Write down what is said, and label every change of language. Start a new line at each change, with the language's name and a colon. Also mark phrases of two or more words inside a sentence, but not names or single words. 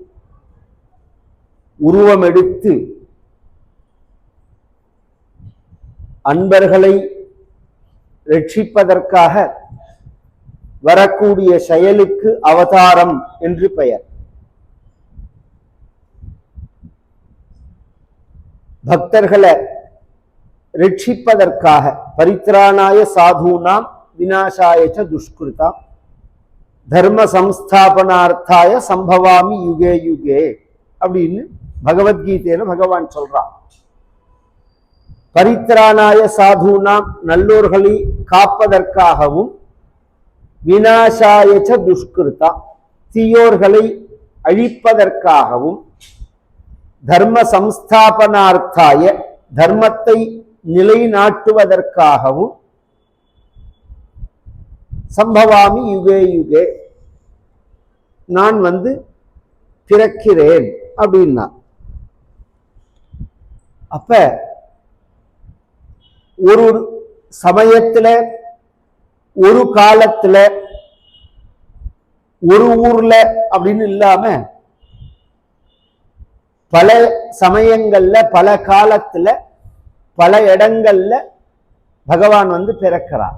Tamil: உருவமெடுத்து அன்பர்களை ரட்சிப்பதற்காக வரக்கூடிய செயலுக்கு அவதாரம் என்று பெயர். பக்தர்களை ரட்சிப்பதற்காக
Sanskrit: परित्राणाय साधूनाम् विनाशायच दुष्कृताम् धर्म संस्थापनार्थाय सम्भवामि युगे युगे
Tamil: அப்படின்னு பகவத்கீதையில பகவான் சொல்றான்.
Sanskrit: परित्राणाय साधूनाम्
Tamil: நல்லோர்களை காப்பதற்காகவும்
Sanskrit: विनाशायच दुष्कृता
Tamil: தீயோர்களை அழிப்பதற்காகவும்
Sanskrit: धर्म संस्थापनार्थाय
Tamil: தர்மத்தை நிலைநாட்டுவதற்காகவும்
Sanskrit: सम्भवामि युगे युगे
Tamil: நான் பிறக்கிறேன் அப்படின்னா. அப்ப ஒரு சமயத்துல ஒரு காலத்துல ஒரு ஊர்ல அப்படின்னு இல்லாம பல சமயங்கள்ல பல காலத்துல பல இடங்கள்ல பகவான் பிறக்கிறார்.